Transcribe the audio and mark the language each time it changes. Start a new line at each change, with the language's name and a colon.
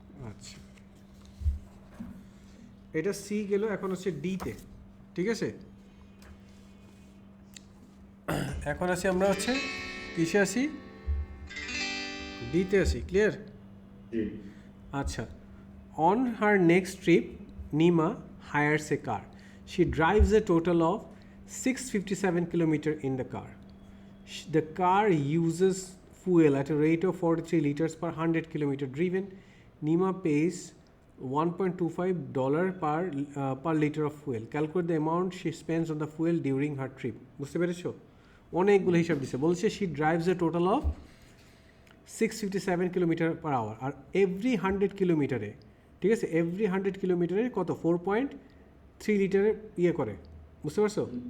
Bangla: আচ্ছা, এটা সি গেল, এখন হচ্ছে ডিতে, ঠিক আছে? এখন আসি আমরা হচ্ছে কিসে আসি, ডিতে আসি, ক্লিয়ার?
English: আচ্ছা, on her next trip Nima hires a car. She drives a total of 657 kilometers in the car. The car uses fuel at a rate of 43 liters per 100 kilometer driven. Nima pays $1.25 per liter of fuel. Calculate the amount she spends on the fuel during her trip.
Bangla: বুঝতে পেরেছো? অনেকগুলো হিসাব দিছে। বলছে
English: she drives a total of 657 kilometre per hour.
Bangla: আর every 100 কিলোমিটারে, ঠিক আছে, every 100 কিলোমিটারে কত 4.3 লিটারের ইয়ে করে। বুঝতে পারছো?